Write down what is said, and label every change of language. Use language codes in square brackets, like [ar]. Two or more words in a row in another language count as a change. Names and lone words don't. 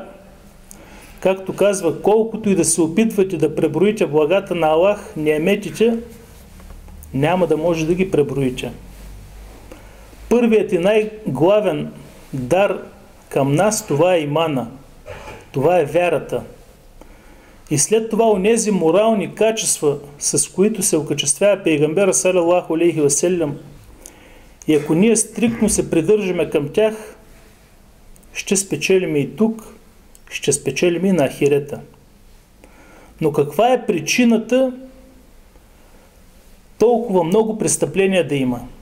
[bg] Както казва, колкото и да се опитвате да преброите благата на Аллах, неаметите, няма да може да ги преброите. Първият и най-главен дар към нас, това е имана. Това е вярата. И след това онези морални качества, с които се окачествява пейгамбера, [ar] صلى الله عليه وسلم, [bg] и ако ние стриктно се придържаме към тях, ще спечелим и тук, ще спечелим и на ахирета. Но каква е причината толкова много престъпления да има.